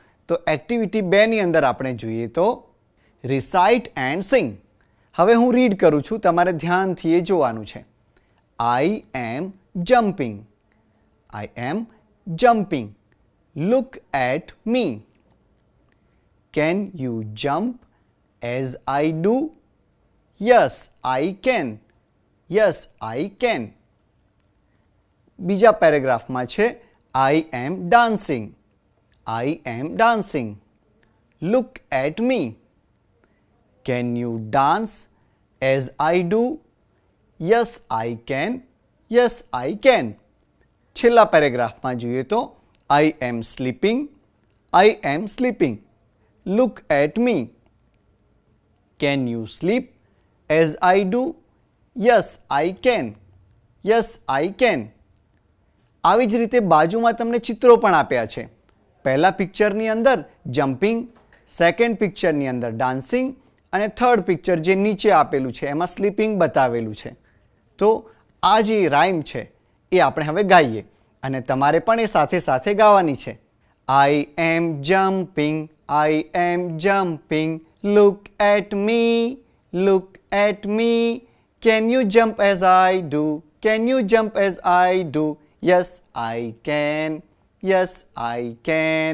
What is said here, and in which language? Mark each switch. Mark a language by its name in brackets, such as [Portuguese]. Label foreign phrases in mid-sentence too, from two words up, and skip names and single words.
[Gujarati] તો એક્ટિવિટી 2ની અંદર આપણે જોઈએ તો [English] recite and sing. [Gujarati] હવે હું રીડ કરું છું, તમારે ધ્યાનથી એ જોવાનું છે. [English] I am jumping. I am jumping. Look at me. Can you jump as I do? Yes, I can. Yes, I can. [Gujarati] બીજા પેરેગ્રાફમાં છે [English] I am dancing. I am dancing. Look at me. Can you dance as I do? Yes, I can. Yes, I can. [Gujarati] છેલ્લા પેરેગ્રાફમાં જોઈએ તો [English] I am sleeping. I am sleeping. Look at me. Can you sleep as I do? Yes, I can. Yes, I can. [Gujarati] આવી જ રીતે બાજુમાં તમને ચિત્રો પણ આપ્યા છે. પહેલા પિક્ચરની અંદર જમ્પિંગ, સેકન્ડ પિક્ચરની અંદર ડાન્સિંગ અને થર્ડ પિક્ચર જે નીચે આપેલું છે એમાં સ્લીપિંગ બતાવેલું છે. તો આ જે રાઇમ છે એ આપણે હવે ગાઈએ અને તમારે પણ એ સાથે સાથે ગાવાની છે. [English] I am jumping. I am jumping. Look at me. Look at me. Can you jump as I do? Can you jump as I do? Yes, I can. Yes, I can.